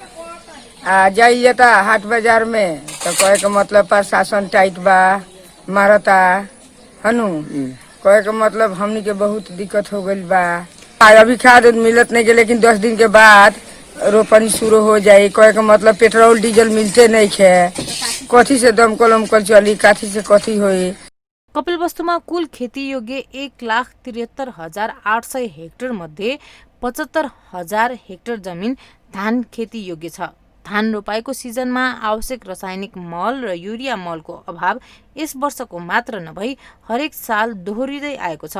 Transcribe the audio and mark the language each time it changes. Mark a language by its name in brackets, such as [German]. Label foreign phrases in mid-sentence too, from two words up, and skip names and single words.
[Bhojpuri] जाइए ता हाट बाजार में तो कहे के मतलब प्रशासन टाइट बा मारता हनु, कहे के मतलब हमनी के बहुत दिक्कत हो गई बा। अभी खाद मिलत नहीं के, लेकिन 10 दिन के बाद रोपनी शुरू हो जाये। कहे के मतलब पेट्रोल डीजल मिलते नहीं है, कथी से दमकल उमकल चली, कथी से कथी होई। [Nepali] कपिलवस्तुमा कुल खेती योग्य 1,73,800 हेक्टर मध्ये 75,000 हेक्टर जमिन धान खेती योग्य छ। धान रोपाईको सिजनमा आवश्यक रासायनिक मल र युरिया मलको अभाव यस वर्षको मात्र नभई हरेक साल दोहोरिँदै आएको छ।